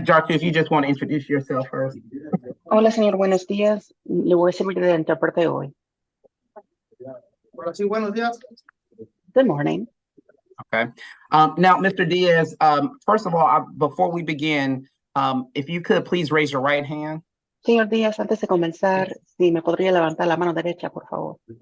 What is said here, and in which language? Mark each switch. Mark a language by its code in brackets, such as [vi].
[en] Jartu, if you just want to introduce yourself first. [es] Hola, señor, buenos días. Le voy a servir de intérprete hoy. Sí, buenos días. [en] Good morning. Okay. Now, Mr. Diaz, first of all, before we begin, if you could please raise your right hand. [es] Señor Díaz, antes de comenzar, si me podría levantar la mano derecha, por favor.